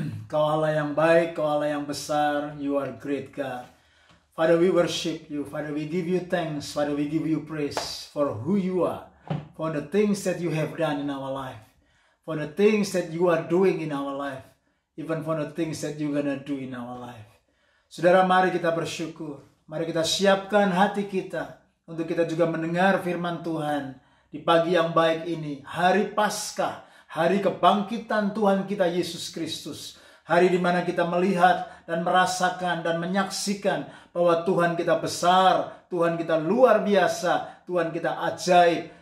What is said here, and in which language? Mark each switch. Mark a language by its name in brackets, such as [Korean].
[Indonesian] Kau Allah yang baik, Kau Allah yang besar. [English] You are great, God. Father, we worship you. Father, we give you thanks. Father, we give you praise for who you are, for the things that you have done in our life, for the things that you are doing in our life, even for the things that you're gonna do in our life. [Indonesian] Saudara, mari kita bersyukur. Mari kita siapkan hati kita untuk kita juga mendengar firman Tuhan di pagi yang baik ini, hari Paskah, hari kebangkitan Tuhan kita Yesus Kristus. Hari di mana kita melihat dan merasakan dan menyaksikan bahwa Tuhan kita besar, Tuhan kita luar biasa, Tuhan kita ajaib.